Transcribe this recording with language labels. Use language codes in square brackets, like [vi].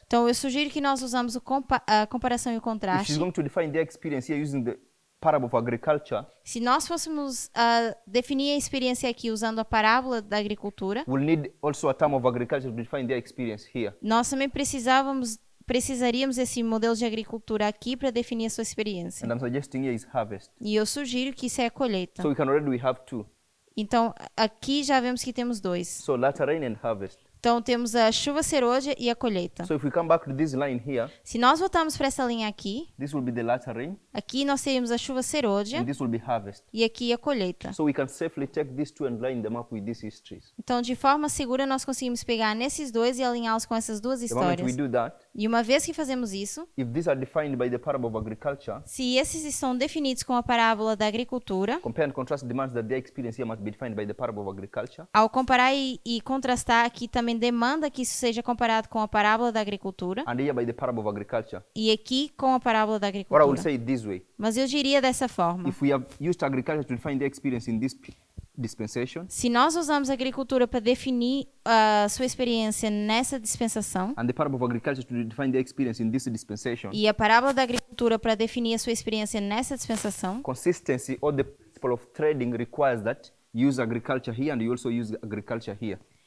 [pt] Então eu sugiro que nós usamos a comparação e o [en] If [pt] contraste. [en] she's going to define their experience here using the parable of agriculture, [pt] Se nós fôssemos definir a experiência aqui usando a parábola da agricultura, [en] we'll need also a term of agriculture to define their experience here. [pt] nós também precisaríamos desse modelo de agricultura aqui para definir a sua experiência. [en] And I'm suggesting here is harvest. [pt] E eu sugiro que isso é a colheita. [en] So we have two. [pt] Então, aqui já vemos que temos dois. [en] So latter rain and harvest. [pt] Então, temos a chuva serôdia e a colheita. [en] So if we come back to this line here, [pt] Se nós voltarmos para essa linha aqui, [en] this will be the latter rain [pt] aqui nós teríamos a chuva serôdia [en] and this will be harvest. [pt] e aqui a colheita. [en] So we can safely take these two and line them up with these histories. [pt] Então, de forma segura, nós conseguimos pegar nesses dois e alinhá-los com essas duas [en] The moment we [pt] histórias. [en] do that, [pt] E uma vez que fazemos isso, [en] if these are defined by the parable of agriculture, [pt] se esses estão definidos com a parábola da agricultura, [en] compare and contrast demands that their experience here must be defined by the parable of agriculture. [pt] ao comparar e contrastar, aqui também demanda que isso seja comparado com a parábola da agricultura [en] And here by the parable of agriculture. [pt] e aqui com a parábola da [en] Or I will [pt] agricultura. [en] say it this way. [pt] Mas eu diria dessa forma. [en] If we have used agriculture to define their experience in this dispensation, [pt] Se nós usamos a agricultura para definir a sua experiência nessa dispensação [en] and the parable of agriculture to define their experience in this dispensation, [pt] e a parábola da agricultura para definir a sua experiência nessa dispensação, [en] consistency or the principle of trading requires that you use agriculture here and you also use agriculture here.